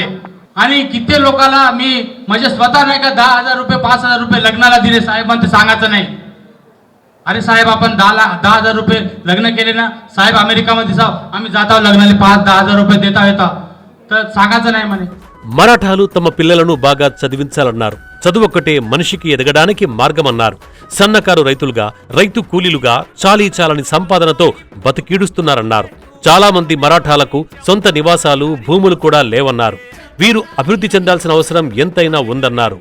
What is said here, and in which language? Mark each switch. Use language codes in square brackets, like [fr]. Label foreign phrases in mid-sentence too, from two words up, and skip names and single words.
[mr] आणि किती लोकांना मी म्हणजे स्वतः नाही का 10,000 रुपये 5,000 रुपये लग्नाला दिले. साहेबांना सांगायचं नाही, अरे साहेब आपण 10,000 रुपये लग्न केले ना साहेब अमेरिकामध्ये जाऊ, आम्ही जात आहोत लग्नाला 5-10,000 रुपये देता येतात, तर सांगायचं नाही म्हणे. [te] మరాఠాలు తమ పిల్లలను బాగా చదివించాలన్నారు. చదువొక్కటే మనిషికి ఎదగడానికి మార్గమన్నారు. సన్నకారు రైతులుగా, రైతు కూలీలుగా చాలీచాలని సంపాదనతో బతికీడుస్తున్నారన్నారు. చాలా మంది మరాఠాలకు సొంత నివాసాలు, భూములు కూడా లేవన్నారు. వీరు అభివృద్ధి చెందాల్సిన అవసరం ఎంతైనా ఉందన్నారు.